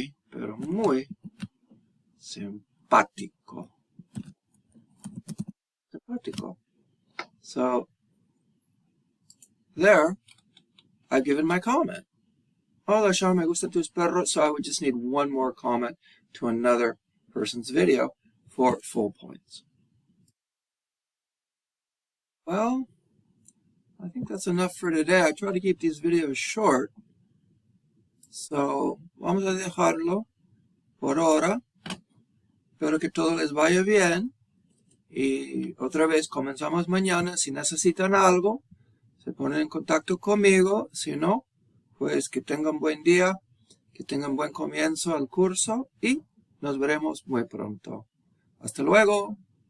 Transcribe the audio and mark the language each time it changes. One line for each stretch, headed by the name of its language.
Spanish: Pero muy simpático. Simpático.
English: So, there, I've given my comment.
Spanish: Hola, Sean, me gustan tus perros.
English: So I would just need one more comment to another person's video for full points. Well, I think that's enough for today. I try to keep these videos short.
Spanish: So, vamos a dejarlo por ahora. Espero que todo les vaya bien. Y otra vez comenzamos mañana. Si necesitan algo, se ponen en contacto conmigo. Si no, pues que tengan buen día, que tengan buen comienzo al curso y nos veremos muy pronto. Hasta luego.